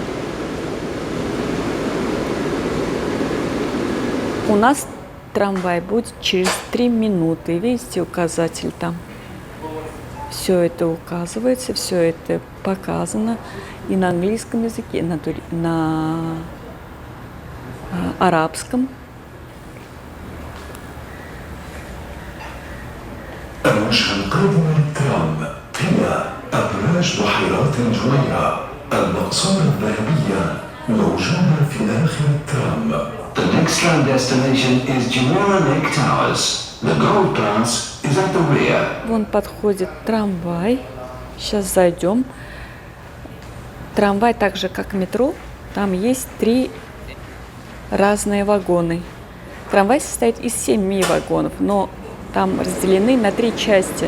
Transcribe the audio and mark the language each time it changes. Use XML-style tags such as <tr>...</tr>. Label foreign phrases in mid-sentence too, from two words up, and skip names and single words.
<ru>У нас трамвай будет через 3 минуты. Видите, указатель там. Все это указывается, все это показано и на английском языке, и на арабском.</ru> <ar>الوجه القادم للترام هي أبراج بحيرات الجويرة المقصورة الذهبية موجودة في آخر الترام.</ar> <en>The next tram destination is Jumeirah Lake Towers. The gold class is at the rear.</en> <ru>Вон подходит трамвай. Сейчас зайдем. Трамвай, так же как метро, там есть 3 разные вагоны. Трамвай состоит из 7 вагонов, но там разделены на 3 части.</ru>